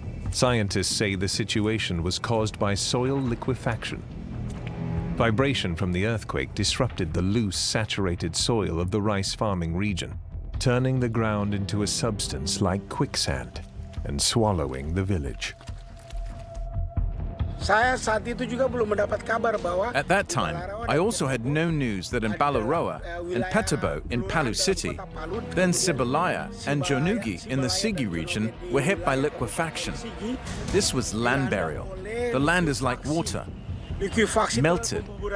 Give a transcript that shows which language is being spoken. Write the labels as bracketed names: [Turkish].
[English] Scientists say the situation was caused by soil liquefaction. Vibration from the earthquake disrupted the loose, saturated soil of the rice farming region, turning the ground into a substance like quicksand and swallowing the village. [Indonesian] Saya saat itu juga belum mendapat kabar bahwa [English] At that time, I also had no news that in Balaroa, in Petobo, in Palu City, then Sibalaya and Jonugi in the Sigi region were hit by liquefaction. This was land burial. The land is like water, melted.